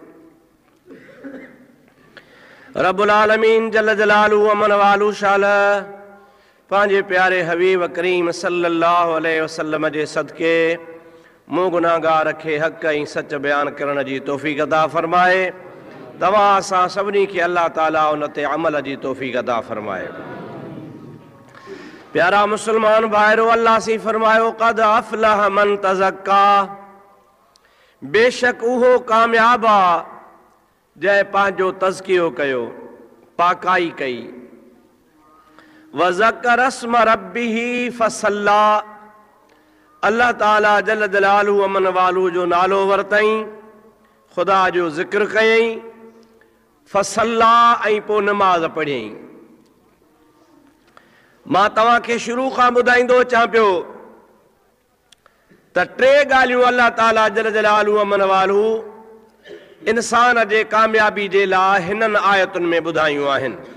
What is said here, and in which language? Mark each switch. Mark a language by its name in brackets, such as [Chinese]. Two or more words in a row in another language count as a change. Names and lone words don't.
[Arabic] رب العالمين جل جلاله وعم نواله [Sindhi] शाल पंहिंजे प्यारे हबीब करीम [Arabic] صلى الله عليه وسلم [Sindhi] जे सदके मूं गुनाहगार खे हक़ ऐं सच बयान करण जी तौफ़ीक़ अता फ़रमाए। तव्हां असां सभिनी खे अल्लाह ताला उन ते अमल जी तौफ़ीक़ अता फ़रमाए। प्यारा मुसलमान भाइरो, अल्लाह सी फरमायो [Arabic] قد أفلح من تزكى, [Sindhi] बेशक उहो कामयाब आहे जंहिं पंहिंजो तज़कियो कयो, पाकाई कई। [Arabic] وذكر اسم ربه فصلى, [Sindhi] अल्लाह ताला [Arabic] جل جلاله وعم نواله [Sindhi] जो नालो वरतई, ख़ुदा जो ज़िक्र कयई, फ़सल्ला ऐं पोइ नमाज़ पढ़ियई। मां तव्हां खे शुरू खां ॿुधाईंदो अचां पियो त टे ॻाल्हियूं अल्लाह ताला [Arabic] جل جلاله وعم نواله [Sindhi] इंसान जे कामयाबी जे लाइ हिननि आयतुनि में ॿुधायूं आहिनि।